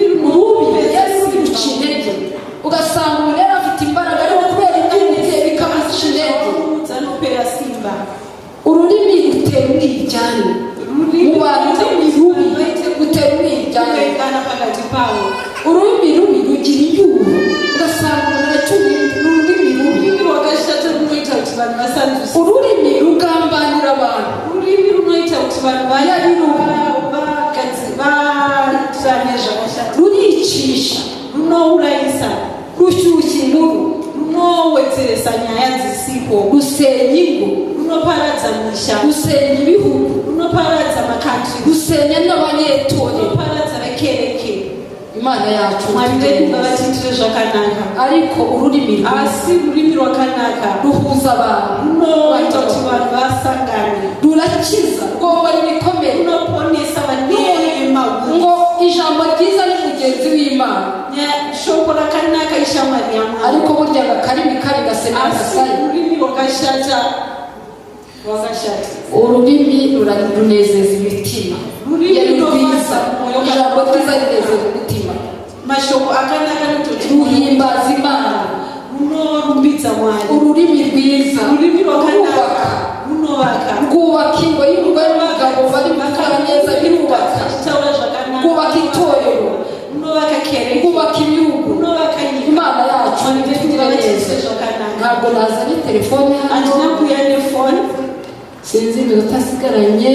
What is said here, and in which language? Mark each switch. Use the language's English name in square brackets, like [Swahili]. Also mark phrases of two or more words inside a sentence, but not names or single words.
[Kinyarwanda] rubi ruca intege ugasanga umuntu yari afite imbaraga ariko kubera iby'ubuteye bikamuca intege [Shona] zanopera simba [Kinyarwanda] ururimi rutera umwiryane mu bantu rubi rutera umwiryane [Shona] pakati pawo [Kinyarwanda] ururimi rubi rugira inyuro ugasanga umuntu aracyuye ururimi rubi [Shona] rwakashata runoita kuti vanhu vasanzuse [Kinyarwanda] ururimi rugambanira abantu [Shona] ururimi runoita kuti vanhu vatirane zvakashata [Kinyarwanda] ruricisha [Shona] runourayisa [Kinyarwanda] rushyushya inkuru [Shona] runowedzeresa nyaya dzisipo [Kinyarwanda] rusenya ingo [Shona] runoparadza misha [Kinyarwanda] rusenya ibihugu [Shona] runoparadza makantri [Kinyarwanda] rusenya n'abanyetorero [Shona] runoparadza vekereke [Kinyarwanda] Imana yacu [Shona] mwari vedu ngavatiitire zvakanaka [Kinyarwanda] ariko ururimi [Shona] asi rurimi rwakanaka [Kinyarwanda] ruhuza abantu [Shona] runoita kuti vanhu vasangane [Kinyarwanda] rurakiza rwoba ibikomere [Shona] runoponesa vanema [Kinyarwanda] ngo ijambo ryiza ni mugenzi w'Imana [Shona] shoko rakanaka ishamwari yamwari [Kinyarwanda] ariko burya akarimi kabi gasemera agasaya [Shona] ururimi rwakashata [Kinyarwanda] ururimi runezeza imitima rwiza ijambo ryiza rinezeza umutima [Shona] mashoko akanaka [Kinyarwanda] ruhimbaza Imana [Shona] runorumbidza mwari [Kinyarwanda] ururimi rwiza [Shona] ururimi rwakanaka runovaka [Kinyarwanda] rwubaka ingo y'umugore n'umugabo bari gukora neza birubaka rwubaka itorero rwubaka ibihugu Imana yacu ntitugire neza ntabwo nazanye telefone hano sinzi iminota asigaranye